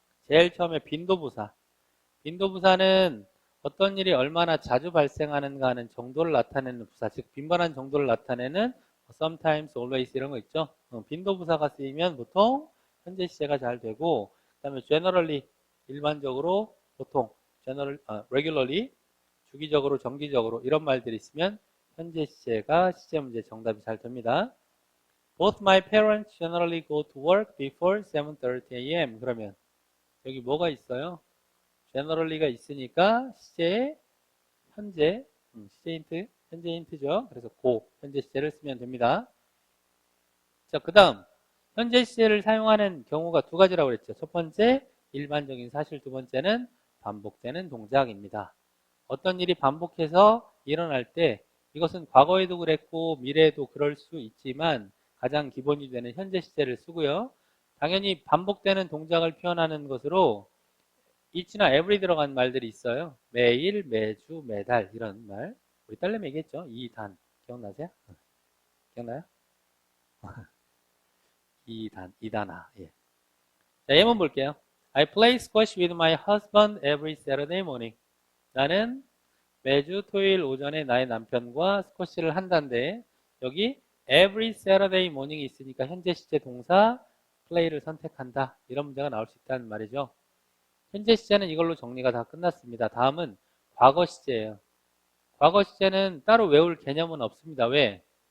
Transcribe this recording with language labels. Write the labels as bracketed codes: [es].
[ko] 제일 처음에 빈도부사. 빈도부사는 어떤 일이 얼마나 자주 발생하는가 하는 정도를 나타내는 부사, 즉 빈번한 정도를 나타내는 sometimes, always 이런 거 있죠. 빈도부사가 쓰이면 보통 현재 시제가 잘 되고 그 다음에 generally, 일반적으로, 보통, regularly, 주기적으로, 정기적으로 이런 말들이 있으면 현재 시제가 시제 문제 정답이 잘 됩니다. [en] Both my parents generally go to work before 7:30 a.m. [ko] 그러면 여기 뭐가 있어요? generally가 있으니까 시제에 현재, 시제 힌트, 현재 힌트죠. 그래서 go, 현재 시제를 쓰면 됩니다. 자, 그 다음 현재 시제를 사용하는 경우가 두 가지라고 그랬죠. 첫 번째, 일반적인 사실. 두 번째는 반복되는 동작입니다. 어떤 일이 반복해서 일어날 때 이것은 과거에도 그랬고 미래에도 그럴 수 있지만 가장 기본이 되는 현재 시제를 쓰고요. 당연히 반복되는 동작을 표현하는 것으로 each나 every 들어간 말들이 있어요. 매일, 매주, 매달 이런 말. 우리 딸내미 얘기했죠. 이단. 기억나세요? 기억나요? 이단아. 예. 자, 예문 볼게요. [en] I play squash with my husband every Saturday morning. [ko] 나는 매주 토요일 오전에 나의 남편과 스쿼시를 한다는데 여기 [en] every Saturday morning [ko] 이 있으니까 현재 시제 동사 play를 선택한다. 이런 문제가 나올 수 있다는 말이죠. 현재 시제는 이걸로 정리가 다 끝났습니다. 다음은 과거 시제예요. 과거 시제는 따로 외울 개념은 없습니다. 왜?